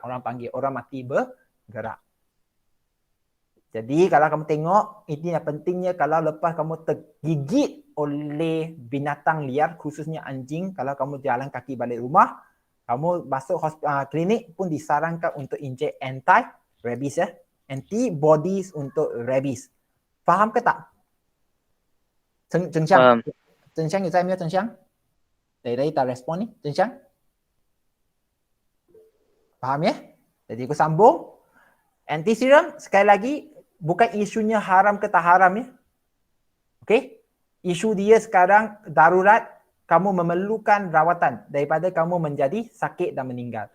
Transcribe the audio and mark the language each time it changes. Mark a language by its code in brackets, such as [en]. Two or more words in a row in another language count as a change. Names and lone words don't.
[ms] Orang panggil orang mati bergerak. Jadi kalau kamu tengok, ini yang pentingnya kalau lepas kamu tergigit oleh binatang liar, khususnya anjing, kalau kamu jalan kaki balik rumah, kamu masuk klinik pun disarankan untuk injek anti-rabies ya. Antibodies untuk rabies. Faham ke tak? Zheng Xiang. Faham. [zh] Zheng Xiang, 你在没有 Zheng Xiang? [ms] Dari tak respon ni, Zheng Xiang? Faham ya? Jadi aku sambung. Anti-serum sekali lagi bukan isunya haram ke tak haram ya. Okey? Isu dia sekarang darurat, kamu memerlukan rawatan daripada kamu menjadi sakit dan meninggal.